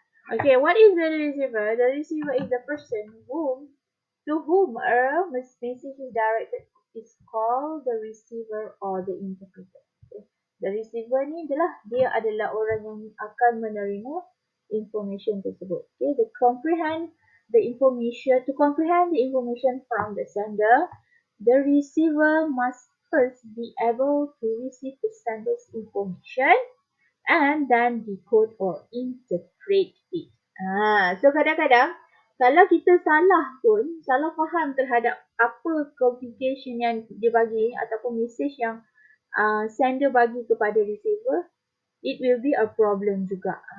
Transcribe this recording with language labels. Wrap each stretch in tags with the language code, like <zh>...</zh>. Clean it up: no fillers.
<en>Okay, what is the receiver? The receiver is the person whom To whom a message is directed is called the receiver or the interpreter. Okay.</en> <ms>The receiver ni dia adalah orang yang akan menerima information tersebut.</ms> <en>Okay. To comprehend the information from the sender, the receiver must first be able to receive the sender's information and then decode or interpret it.</en> <ms>So kadang-kadang kalau kita salah faham terhadap apa communication yang dia bagi ataupun message yang sender bagi kepada receiver,</ms> <en>it will be a problem</en> <ms>juga.</ms>